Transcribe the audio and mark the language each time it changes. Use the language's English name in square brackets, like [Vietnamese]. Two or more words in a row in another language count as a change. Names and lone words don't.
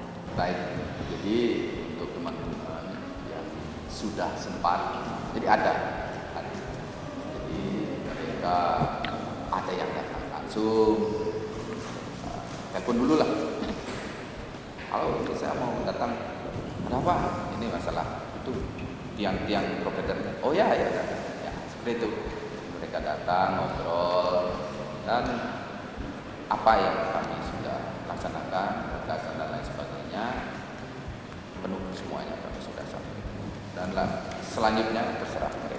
[Indonesian] Baik, jadi untuk teman-teman yang sudah sempat, jadi ada. Jadi mereka ada yang datang langsung, telepon dulu lah. Kalau saya mau datang, kenapa? Ini masalah itu tiang-tiang provider. Oh ya, seperti itu. Mereka datang, ngobrol, dan apa yang kami sudah laksanakan, gagasan dan lain sebagainya, penuh semuanya kami sudah sampaikan. Dan selanjutnya terserah mereka.